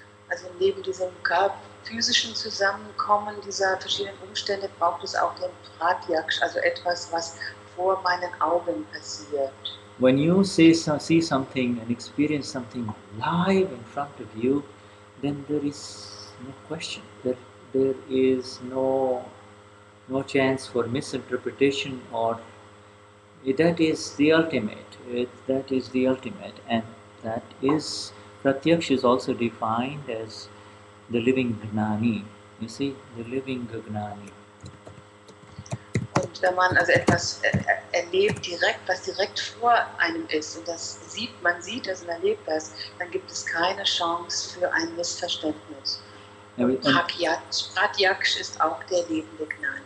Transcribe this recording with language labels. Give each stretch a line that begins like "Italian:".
German: Also neben diesem physischen Zusammenkommen dieser verschiedenen Umstände braucht es auch den Pratyaksh, also etwas, was vor meinen Augen passiert.
English: When you see something and experience something live in front of you, then there is no question. There is no chance for misinterpretation, or that is the ultimate. That is the ultimate, and that is Pratyaksh is also defined as the living Gnani. You see, the living Gnani.
German: Und wenn man also etwas erlebt was direkt vor einem ist und man sieht das und erlebt das, dann gibt es keine Chance für ein Missverständnis. Pratyaksh ist auch der lebende Gnani.